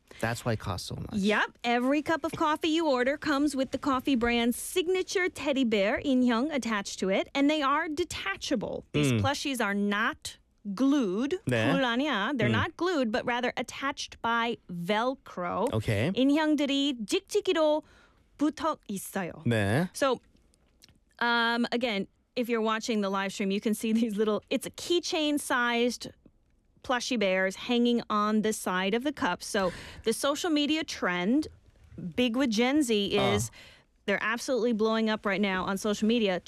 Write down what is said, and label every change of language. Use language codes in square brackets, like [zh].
[en] That's why it costs so much. Yep. Every cup of coffee you order comes with the coffee brand's signature teddy bear, Inhyung, attached to it. And they are detachable. These plushies are not glued, they're not glued, but rather attached by Velcro. Okay. [ko] 인형들이 직직이로 붙어 있어요. 네. [en] So, again, if you're watching the live stream, you can see these little, it's a keychain-sized plushie bears hanging on the side of the cup. So, the social media trend, big with Gen Z, is they're absolutely blowing up right now on social media.